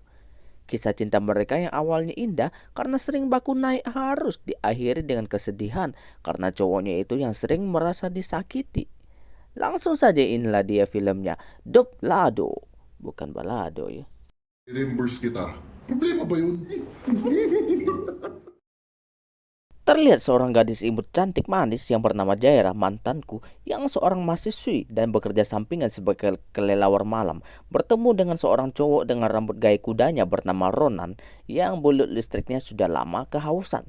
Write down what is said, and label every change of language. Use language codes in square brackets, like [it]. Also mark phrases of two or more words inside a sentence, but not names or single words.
[id] Kisah cinta mereka yang awalnya indah karena sering baku naik harus diakhiri dengan kesedihan karena cowoknya itu yang sering merasa disakiti. Langsung saja inilah dia filmnya, Doblado. Bukan balado ya. reimburse kita. [tl] Problema ba yun? [id] Terlihat seorang gadis imut cantik manis yang bernama Jaira, mantanku, yang seorang mahasiswi dan bekerja sampingan sebagai kelelawar malam, bertemu dengan seorang cowok dengan rambut gaya kudanya bernama Ronan yang bulut listriknya sudah lama kehausan.